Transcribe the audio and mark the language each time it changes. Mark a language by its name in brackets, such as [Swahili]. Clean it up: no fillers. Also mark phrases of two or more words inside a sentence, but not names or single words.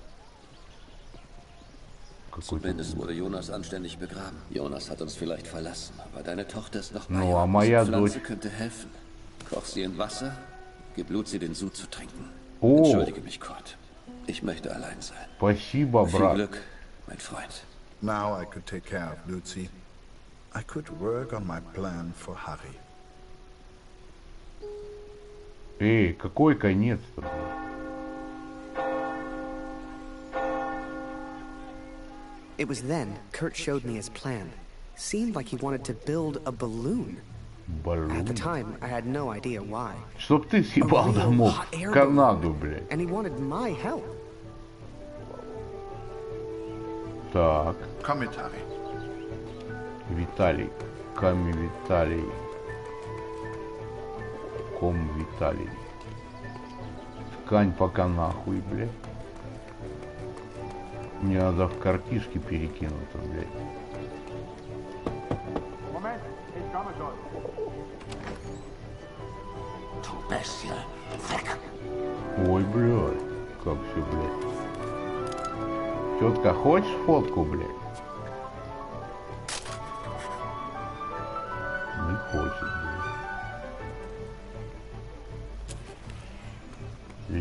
[German] Zumindest wurde Jonas anständig begraben. Jonas hat uns vielleicht verlassen, aber deine Tochter ist noch bei uns. Die Pflanze könnte helfen. Koch sie in Wasser, gib Luzi den Sud zu trinken. Entschuldige mich, Kurt. Ich möchte allein sein. [Russian] Спасибо, брат. [German] Viel Glück, mein Freund. [English] Now I could take care of Luzi. I could work on my plan for Harry. [Russian] Эй, какой конец-то? [English] It was then Kurt showed me his plan. Seemed like he wanted to build a balloon. At the time, I had no idea why. [Russian] Чтоб ты съебал домой в Канаду, блядь. [English] And he wanted my help. [Russian] Так. Комментарий. Виталий. Ками Виталий. Ком Виталий. Ткань пока нахуй, блядь. Мне надо в картишки перекинуться, блядь. [German] Moment, ich komme schon. Du Bestie, weg. [Russian] Ой, блядь. Как все, блядь. Тетка, хочешь фотку, блядь? Не хочет, блядь.